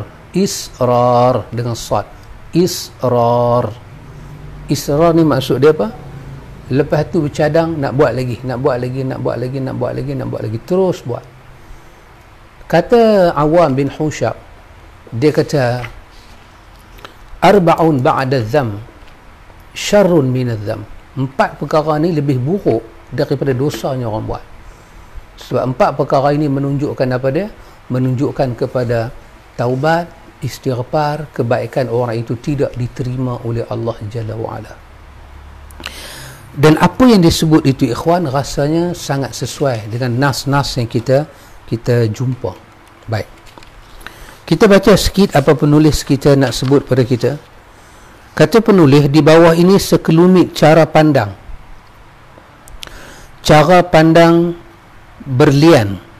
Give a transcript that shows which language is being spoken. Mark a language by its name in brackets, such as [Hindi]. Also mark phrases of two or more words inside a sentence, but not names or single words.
[Malay] Israr dengan sad. Israr ni maksud dia apa? Lepas tu bercadang, nak buat lagi, terus buat. Kata Awam bin Hushab, dia kata, [Arabic] أربع بعد الذنب شر من الذنب. [Malay] 4 perkara ni lebih buruk daripada dosanya orang buat. Sebab 4 perkara ini menunjukkan apa dia? Menunjukkan kepada taubat, istighfar, kebaikan orang itu tidak diterima oleh Allah [Arabic] جل وعلا. [Malay] Dan apa yang disebut itu, ikhwan, rasanya sangat sesuai dengan nas-nas yang kita jumpa. Baik, kita baca sikit apa penulis kita nak sebut pada kita. Kata penulis di bawah ini sekelumit cara pandang berlian.